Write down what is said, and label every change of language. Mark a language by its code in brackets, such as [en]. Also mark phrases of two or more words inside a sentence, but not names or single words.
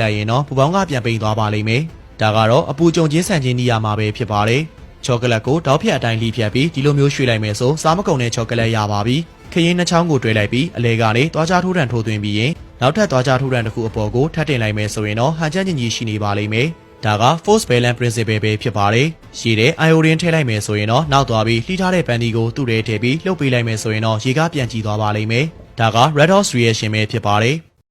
[my] လိုက်ရင်တော့ပူပေါင်းကပြန်ပိန်သွားပါလိမ့်မယ်။ဒါကတော့အပူကြုံချင်းဆန်ချင်းနီးရမှာပဲဖြစ်ပါတယ်။ချောကလက်ကိုတောက်ဖြတ်အတိုင်းလှီးဖြတ်ပြီးဒီလိုမျိုးရွှေ့လိုက်မယ်ဆိုစားမကုန်တဲ့ချောကလက်ရပါပြီ။ခရင်နှချောင်းကိုတွဲလိုက်ပြီးအလဲကနေသွားကြထိုးတန်ထိုးသွင်းပြီးရင်နောက်ထပ်သွားကြထိုးတန်တစ်ခုအပေါ်ကိုထပ်တင်လိုက်မယ်ဆိုရင်တော့ဟန်ချက်ညီရှိနေပါလိမ့်မယ်။ဒါက [en] force balance principle [my] ပဲဖြစ်ပါတယ်။ရှိတဲ့ iodine ထည့်လိုက်မယ်ဆိုရင်တော့နောက်သွားပြီးလှီးထားတဲ့ပန်းဒီကိုသူ့ထဲထည့်ပြီးလှုပ်ပေးလိုက်မယ်ဆိုရင်တော့ရေကပြန်ကြည်သွားပါလိမ့်မယ်။ဒါက [en] red horse reaction [my] ပဲဖြစ်ပါတယ်။